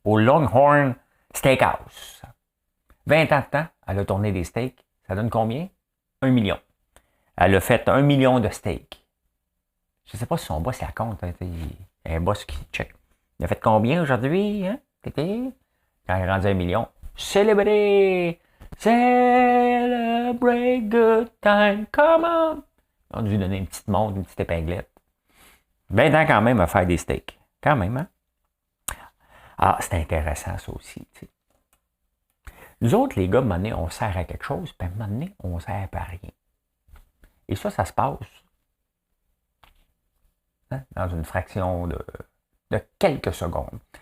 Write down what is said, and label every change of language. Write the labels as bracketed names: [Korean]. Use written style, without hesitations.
[French] Au Longhorn Steakhouse. 20 ans de temps, elle a tourné des steaks. Ça donne combien? 1 million. Elle a fait 1 million de steaks. Je ne sais pas si son boss la compte. Hein, il y a un boss qui check. Il a fait combien aujourd'hui? Hein? Quand il est rendu 1 million. Célébrer! [English] Celebrate good time, come on! [French] On a dû lui donner une petite montre, une petite épinglette. 20 ans quand même à faire des steaks. Quand même, hein? Ah, c'est intéressant ça aussi. T'sais. Nous autres, les gars, à un moment donné, on sert à quelque chose, puis à un moment donné, on sert à rien. Et ça se passe hein, dans une fraction de quelques secondes.